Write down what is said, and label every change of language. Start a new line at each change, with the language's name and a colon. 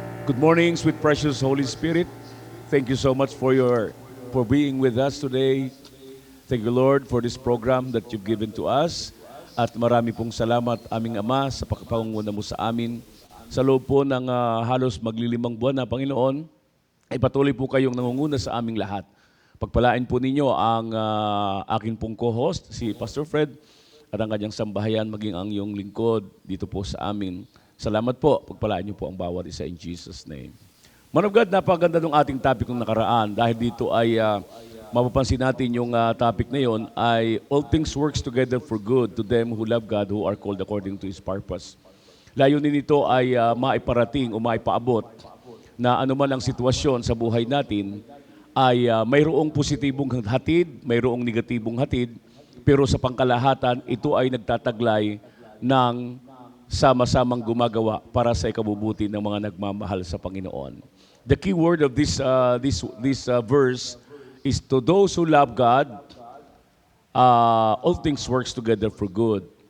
English: Good morning, sweet precious Holy Spirit. Thank you so much for being with us today. Thank you, Lord, for this program that you've given to us.
Filipino: At marami pong salamat, aming Ama, sa pagpapanguna mo sa amin. Sa loob po ng halos maglilimang buwan na, Panginoon, ay patuloy po kayong nangunguna sa aming lahat. Pagpalain po ninyo ang akin pong co-host, si Pastor Fred, at ang kanyang sambahayan, maging ang iyong lingkod dito po sa amin. Salamat po. Pagpalain niyo po ang bawat isa
English: in Jesus' name.
Filipino: Man of God, napakaganda ng ating topic ng nakaraan dahil dito ay mapapansin natin yung topic na yon ay
English: all things works together for good to them who love God, who are called according to His purpose.
Filipino: Layunin nito ay maiparating o maipaabot na anuman ang sitwasyon sa buhay natin ay mayroong positibong hatid, mayroong negatibong hatid, pero sa pangkalahatan, ito ay nagtataglay ng sama-samang gumagawa para sa ikabubuti ng mga nagmamahal sa Panginoon.
English: The key word of this verse is to those who love God, all things works together for good.